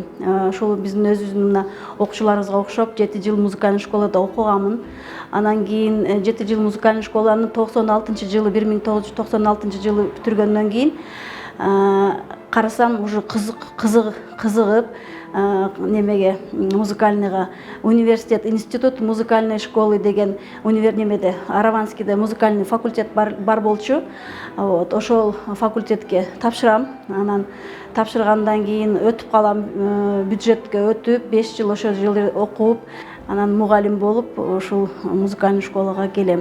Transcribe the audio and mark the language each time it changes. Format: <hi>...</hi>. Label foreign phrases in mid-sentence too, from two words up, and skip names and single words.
<ky>Ошол биздин өзүбүздүн окуучуларыбызга окшоп 7 жыл музыкальный школада окуганмын. Анан кийин 7 жыл музыкальный школаны 1996 жылы бүтүргөндөн кийин карасам уже кызыгып немеге музыкальныйга университет,</ky> <ru>институт музыкальной школы</ru> <ky>деген немеде Араванскийде музыкальный факультет бар болчу. Вот, ошол факультетке тапшырам. Анан тапшыргандан кийин өтүп калам, бюджетке өтүп 5 жыл ошол жерде окуп, анан мугалим болуп ушул музыкальный школага келем.</ky>